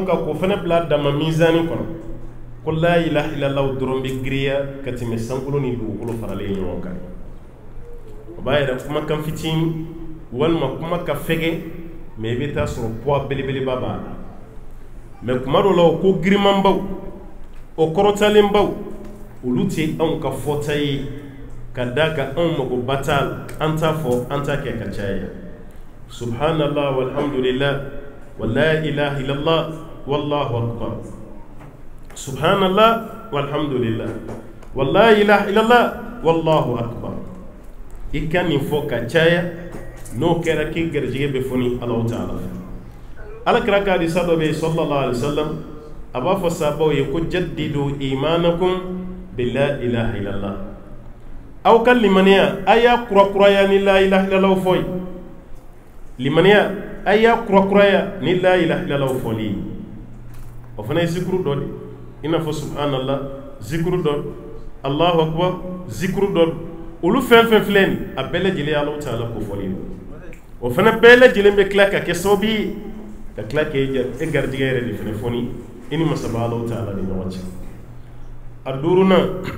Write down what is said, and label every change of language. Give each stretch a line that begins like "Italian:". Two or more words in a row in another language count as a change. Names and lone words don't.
Bambara: kan k'o fana bila dama mizani kɔnɔ ko
Arabic: لا إله إلا الله
Bambara: dɔrɔn bɛ giriya ka tɛmɛ sankolo ni dugukolo faralen ɲɔgɔn kan o b'a yɛrɛ kumakan fitinin walima kuma ka fɛgɛ mais i bɛ taa sɔrɔ poids belebeleba b'a la mais kuma dɔ la o ko girimanbaw o kɔrɔtalenbaw olu tɛ anw ka fɔta ye ka da ka anw magoba t'a la an t'a fɔ an t'a kɛ ka caya
Arabic: سبحان الله والحمد لله ولا إله إلا الله والله أكبر سبحان الله والحمد لله ولا إله إلا الله والله أكبر
Bambara: i ka nin fɔ ka caya n'o kɛra k'i garijɛgɛ bɛ fɔ ni Alahu Taala alakira ka hadisa dɔ bɛ yen
Arabic: صلى الله عليه وسلم
Bambara: a b'a fɔ sahabaw ye ko
Arabic: جددوا إيمانكم بلا إله إلا الله
Bambara: aw ka limaniya a y'a kurakuraya ni
Arabic: لا إله إلا الله
Bambara: fɔ limaniya a y'a kurakuraya ni
Arabic: لا إله إلا الله
Bambara: fɔli o fana ye zikuru dɔ de i n'a fɔ subhanallah zikuru dɔ
Arabic: الله أكبر
Bambara: zikuru dɔ olu fɛn fɛn filɛ nin a bɛɛ lajɛlen Alahu Taala ko fɔli o fana bɛɛ lajɛlen bɛ tila ka kɛ sababu ye ka tila k'e garijɛgɛ yɛrɛ de fana fɔni i ni masaba Alahu Taala ni ɲɔgɔn cɛ a duurunan